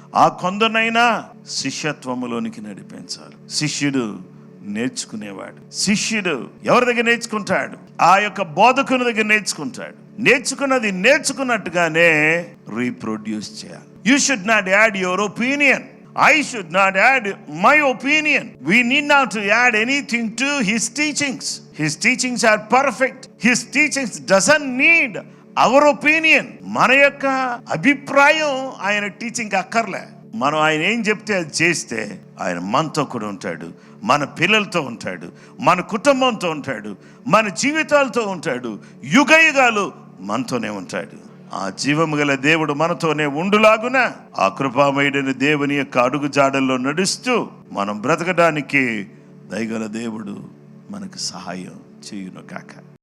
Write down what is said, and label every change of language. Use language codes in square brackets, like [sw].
[te] ఆ కొందరినైనా శిష్యత్వములోనికి నడిపించాలి. శిష్యుడు నేర్చుకునేవాడు. శిష్యుడు ఎవరి దగ్గర నేర్చుకుంటాడు? ఆ యొక్క బోధకుని దగ్గర నేర్చుకుంటాడు. నేర్చుకున్నది నేర్చుకున్నట్టుగానే రీప్రొడ్యూస్ చేయాలి. [en] You should not add your opinion. I should not add my opinion. We need not to add anything to his teachings. His teachings are perfect. His teachings doesn't need our opinion. [te] మన యొక్క అభిప్రాయం ఆయన teaching అక్కర్లే. మనం ఆయన ఏం చెప్తే అది చేస్తే ఆయన మనతో కూడా ఉంటాడు, మన పిల్లలతో ఉంటాడు, మన కుటుంబంతో ఉంటాడు, మన జీవితాలతో ఉంటాడు, యుగ యుగాలు మనతోనే ఉంటాడు. ఆ జీవము గల దేవుడు మనతోనే ఉండులాగున ఆ కృపామయుడైన దేవుని యొక్క అడుగు జాడల్లో నడుస్తూ మనం బ్రతకడానికి దయగల దేవుడు మనకు సహాయం చేయును కాక.